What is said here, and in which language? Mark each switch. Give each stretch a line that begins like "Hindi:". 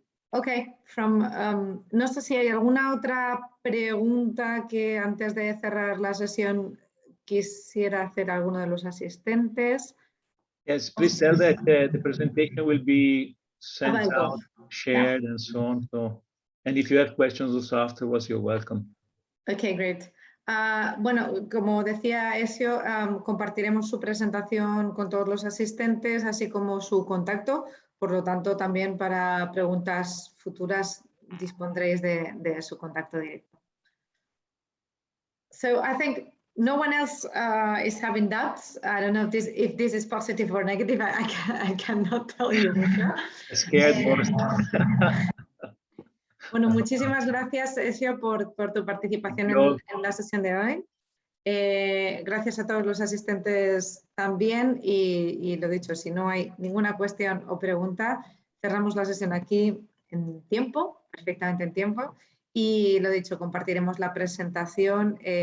Spanish: Ok, no sé si hay alguna otra pregunta que antes de cerrar la sesión quisiera hacer alguno de los asistentes.
English: Yes, please tell that the presentation will be sent out, shared, and so on. So, and if you have questions also afterwards, you're welcome. Okay, great.
Spanish: Bueno, como decía Ezio, compartiremos su presentación con todos los asistentes, así como su contacto. Por lo tanto, también para preguntas futuras dispondréis de su contacto directo.
English: So I think no one else is having doubts. I don't know if this is positive or negative. I cannot tell you for sure. Scared worse.
Spanish: Bueno, muchísimas gracias, Ezio, por tu participación en la sesión de hoy. Gracias a todos los asistentes también y lo dicho, si no hay ninguna cuestión o pregunta, cerramos la sesión aquí en tiempo, perfectamente en tiempo, y lo dicho, compartiremos la presentación.